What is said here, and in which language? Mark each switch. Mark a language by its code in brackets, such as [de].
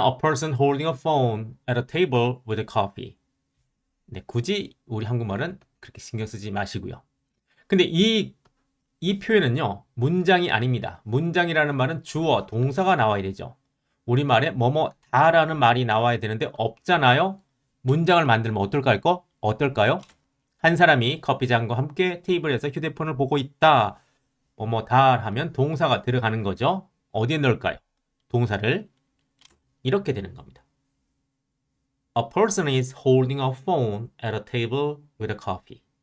[en] A person holding a phone at a table with a coffee. [ko] 네, 굳이 우리 한국말은 그렇게 신경 쓰지 마시고요. 근데 이 표현은요. 문장이 아닙니다. 문장이라는 말은 주어, 동사가 나와야 되죠. 우리말에 뭐뭐다라는 말이 나와야 되는데 없잖아요. 문장을 만들면 어떨까요? 한 사람이 커피잔과 함께 테이블에서 휴대폰을 보고 있다. 뭐뭐다 하면 동사가 들어가는 거죠. 어디에 넣을까요? 동사를 이렇게 되는 겁니다. [en] A person is holding a phone at a table with a coffee.